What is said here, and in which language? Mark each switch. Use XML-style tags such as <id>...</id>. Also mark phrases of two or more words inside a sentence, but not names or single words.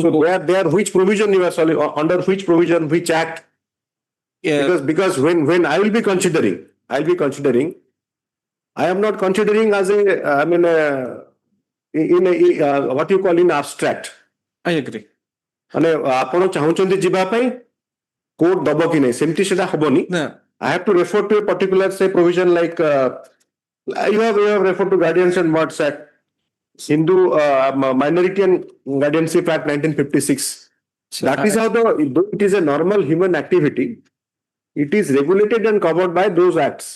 <en>So there which provision you are solving, under which provision, which act? Because when I will be considering, I am not considering as what you call in abstract. I agree.</en> <or>ମାନେ ଆପଣ ଚାହୁଁଛନ୍ତି ଯିବା ପାଇଁ କୋର୍ଟ ଦବ କି ନାହିଁ ସେମିତି ସେଟା ହବନି.</or> <en>I have to refer to a particular say provision like you have referred to Guardians and Wards Act, Hindu Minority and Guardianship Act 1956. That is how though it is a normal human activity, it is regulated and covered by those acts.</en>